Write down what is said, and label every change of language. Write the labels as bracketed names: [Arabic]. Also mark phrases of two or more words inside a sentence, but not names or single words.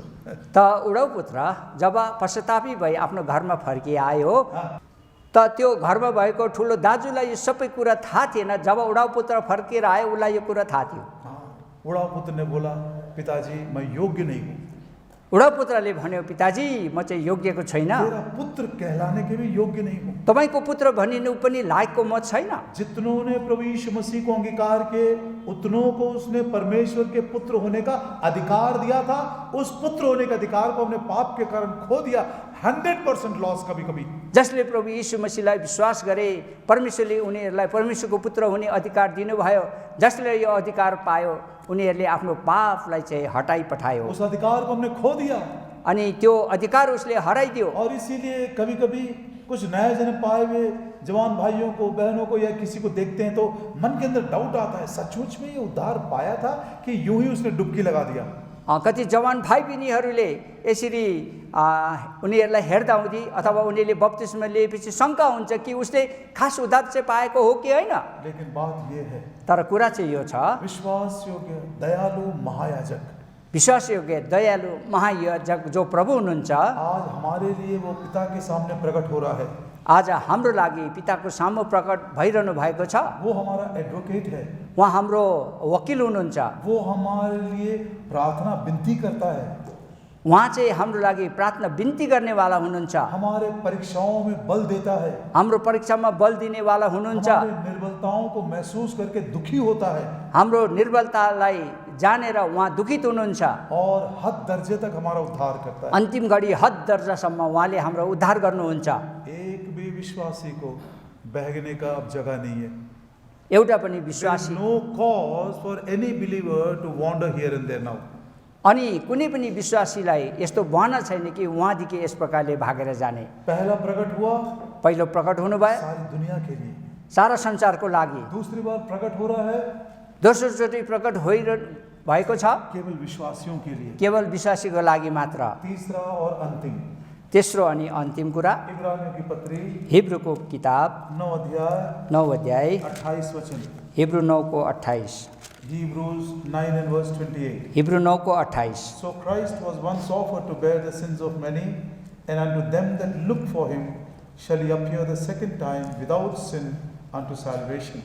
[Nepali] त उडाउ पुत्र जब पश्चातापी भई आफ्नो घरमा फर्किआयो त त्यो घरमा भएको ठुलो दाजुलाई यो सबै कुरा थाहा थिएन। जब उडाउ पुत्र फर्केर आयो उसलाई यो कुरा थाहा थियो। [Hindi] उड़ाऊ पुत्र ने बोला, पिताजी मैं योग्य नहीं हूँ। [Nepali] उडाउ पुत्रले भन्यो, पिताजी म चाहिँ योग्यको छैन, [Hindi] तेरा पुत्र कहलाने के भी योग्य नहीं हूँ। [Nepali] तपाईको पुत्र भनिनु पनि लायकको म छैन। [Hindi] जितनों ने प्रभु यीशु मसीह को अंगीकार किए उतनों को उसने परमेश्वर के पुत्र होने का अधिकार दिया था। उस पुत्र होने के अधिकार को हमने पाप के कारण खो दिया। 100% लॉस कभी कभी। [Nepali] जसले प्रभु यीशु मसीहलाई विश्वास गरे परमेश्वरले उनीहरूलाई परमेश्वरको पुत्र हुने अधिकार दिनुभयो। जसले यो अधिकार पायो उनीहरूले आफ्नो पापलाई चाहिँ हटाई पठायो। [Hindi] उस अधिकार को हमने खो दिया [Nepali] अनि त्यो अधिकार उसले हराइदियो। [Hindi] और इसीलिए कभी कभी कुछ नए जन्म पाए हुए जवान भाइयों को, बहनों को या किसी को देखते हैं तो मन के अंदर डाउट आता है, सचमुच में ये उद्धार पाया था कि यूं ही उसने डुबकी लगा दिया। [Nepali] कति जवान भाइ बहिनीहरूले यसरी उनीहरूलाई हेर्दा हुँदी अथवा उनीहरूले बप्तिस्मा लिएपछि शङ्का हुन्छ कि उसले खास उद्धार चाहिँ पाएको हो कि होइन। [Hindi] लेकिन बात ये है, [Nepali] तर कुरा चाहिँ यो छ, [Hindi] विश्वास योग्य दयालु महायाजक [Nepali] विश्वासयोग्य दयालु महायाजक जो प्रभु हुनुहुन्छ [Hindi] आज हमारे लिए वो पिता के सामने प्रकट हो रहा है। [Nepali] आज हाम्रो लागि पिताको सामु प्रकट भइरहनु भएको छ। [Hindi] वो हमारा एडवोकेट है, [Nepali] उहाँ हाम्रो वकिल हुनुहुन्छ। [Hindi] वो हमारे लिए प्रार्थना विनती करता है, [Nepali] उहाँ चाहिँ हाम्रो लागि प्रार्थना बिन्ती गर्नेवाला हुनुहुन्छ। [Hindi] हमारे परीक्षाओं में बल देता है, [Nepali] हाम्रो परीक्षामा बल दिनेवाला हुनुहुन्छ। [Hindi] हमारे निर्बलताओं को महसूस करके दुखी होता है [Nepali] हाम्रो निर्बलतालाई जानेर उहाँ दुखित हुनुहुन्छ [Hindi] और हद दर्जे तक हमारा उद्धार करता है। [Nepali] अन्तिम घडी हद दर्जासम्म उहाँले हाम्रो उद्धार गर्नुहुन्छ। [Hindi] एक भी विश्वासी को बहकने का अब जगह नहीं है। [Nepali] एउटा पनि [English] There is [Nepali] विश्वासी [English] no cause for any believer to wander here and there now. [Nepali] अनि कुनै पनि विश्वासीलाई यस्तो भन छैन कि उहाँदेखि यस प्रकारले भागेर जाने। [Hindi] पहला प्रकट हुआ [Nepali] पहिलो प्रकट हुनुभयो [Hindi] सारी दुनिया के लिए, [Nepali] सारा संसारको लागि, [Hindi] दूसरी बार प्रकट हो रहा है [Nepali] दोस्रोचोटि प्रकट भएको छ [Hindi] केवल विश्वासियों के लिए, [Nepali] केवल विश्वासीको लागि मात्र। [Hindi] तीसरा और अंतिम [Nepali] तेस्रो अनि अन्तिम कुरा [Hindi] इब्रानियों की पत्री [Nepali] हिब्रूको किताब [Hindi] 9 अध्याय [Nepali] 9 अध्याय [Hindi] 28 वचन, [Nepali] हिब्रू 9 को 28, [English] Hebrews 9 and verse 28. [Nepali] हिब्रू 9 को 28। [English] So Christ was once offered to bear the sins of many, and unto them that look for him shall he appear the second time without sin unto salvation.